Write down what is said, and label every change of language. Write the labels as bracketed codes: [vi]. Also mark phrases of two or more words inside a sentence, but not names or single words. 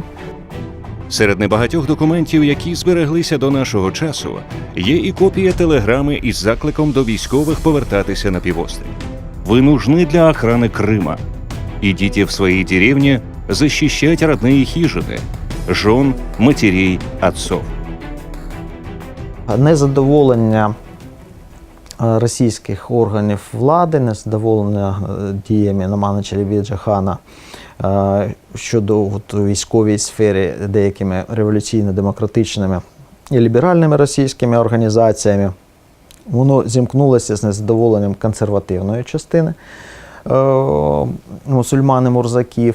[uk] Серед небагатьох документів, які збереглися до нашого часу, є і копія телеграми із закликом до військових повертатися на півострів. [ru] «Вы нужны для охраны Крыма. Идите в свои деревни защищать родные хижины, жен, матерей, отцов». [uk] Незадоволення російських органів влади, незадоволення діями Номана Челебіджихана щодо військовій сфері деякими революційно-демократичними і ліберальними російськими організаціями, воно зімкнулося з незадоволенням консервативної частини мусульмани-мурзаків.